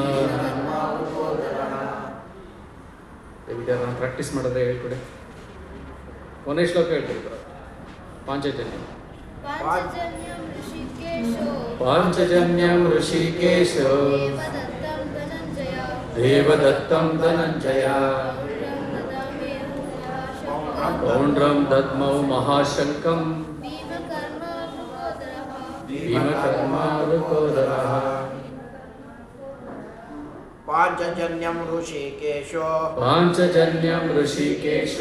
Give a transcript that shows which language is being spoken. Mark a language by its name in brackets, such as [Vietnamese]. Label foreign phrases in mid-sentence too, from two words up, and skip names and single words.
[Kannada] ವಿದ್ಯಾರ್ಥಿ ಪ್ರಾಕ್ಟೀಸ್ ಮಾಡಿದ್ರೆ ಹೇಳ್ಕೊಡಿ. ಕೊನೆ ಶ್ಲೋಕ ಹೇಳ್ಕೊಡಿ. [Sanskrit] ಪಾಂಚಜನ್ಯಂ ಪಾಂಚಜನ್ಯಂ ಋಷಿಕೇಶೋ ದೇವದತ್ತಂ ಧನಂಜಯ ಪೌಂಡ್ರಂ ದದ್ಮೌ ಮಹಾಶಂಕಂ ಭೀಮಕರ್ಮ ವೃಕೋದರಃ. ಪಾಂಚಜನ್ಯಂ ಋಷಿಕೇಶೋ ಪಾಂಚಜನ್ಯಂ ಋಷಿಕೇಶೋ